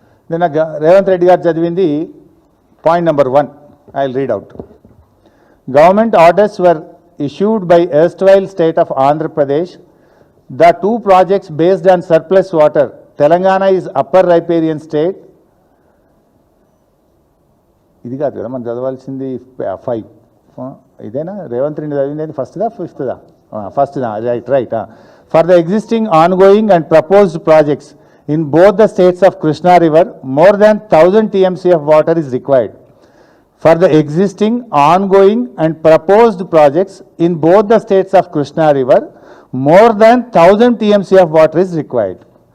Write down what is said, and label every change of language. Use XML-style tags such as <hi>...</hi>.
<te>నిన్న రేవంత్ రెడ్డి గారు చదివింది point number 1.</te> <en>I will read out. Government orders were issued by erstwhile state of Andhra Pradesh. The 2 projects based on surplus water. Telangana is upper riparian state.</en> <te>ఇది కాదు కదా మనం చదవాల్సింది 5. ఇదేనా రేవంత్ రెడ్డి చదివింది ఫస్ట్దా ఫిఫ్త్దా? ఫస్ట్దా, right.</te> <en>For the existing ongoing and proposed projects in both the states of Krishna River, more than 1000 TMC of water is required. For the existing, ongoing and proposed projects in both the states of Krishna River, more than 1000 TMC of water is required.</en>